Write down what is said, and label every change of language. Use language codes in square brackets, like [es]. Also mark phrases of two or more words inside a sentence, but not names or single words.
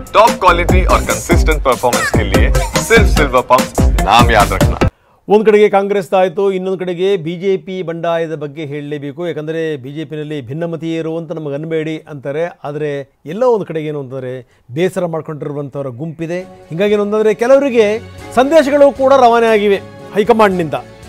[en] top quality [hi] और [en] consistent performance [hi] के लिए सिर्फ सिल्वर पंप नाम याद रखना। [kn] ಒಂದು ಕಡೆಗೆ ಕಾಂಗ್ರೆಸ್ ಆಯಿತು, ಇನ್ನೊಂದು ಕಡೆಗೆ ಬಿಜೆಪಿ ಬಂಡಾಯದ ಬಗ್ಗೆ ಹೇಳಲೇಬೇಕು. ಯಾಕಂದರೆ ಬಿಜೆಪಿನಲ್ಲಿ ಭಿನ್ನಮತೀಯರು ಅಂತ ನಮಗೆ ಅನ್ಬೇಡಿ ಅಂತಾರೆ. ಆದರೆ ಎಲ್ಲೋ ಒಂದು ಕಡೆಗೆ ಏನು ಅಂತಂದರೆ ಬೇಸರ ಮಾಡ್ಕೊಂಡಿರುವಂಥವರ ಗುಂಪಿದೆ. ಹೀಗಾಗಿ ಏನಂದರೆ ಕೆಲವರಿಗೆ ಸಂದೇಶಗಳು ಕೂಡ ರವಾನೆ ಆಗಿವೆ ಹೈಕಮಾಂಡ್ನಿಂದ.